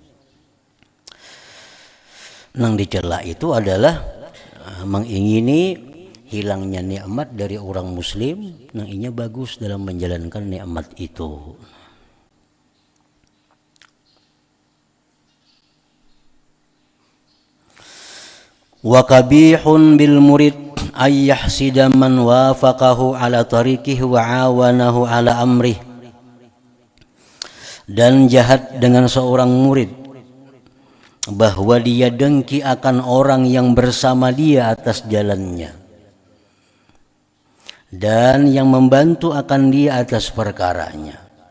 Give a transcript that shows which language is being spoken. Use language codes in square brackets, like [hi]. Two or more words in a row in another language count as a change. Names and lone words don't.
[id] Nang dicela itu adalah mengingini hilangnya nikmat dari orang muslim. Nang inya bagus dalam menjalankan nikmat itu. [ar] وقبيح بالمريد أن يحسد من وافقه على طريقه وأعانه على أمره. [id] Dan jahat dengan seorang murid bahwa dia dengki akan orang yang bersama dia atas jalannya dan yang membantu akan dia atas perkaranya.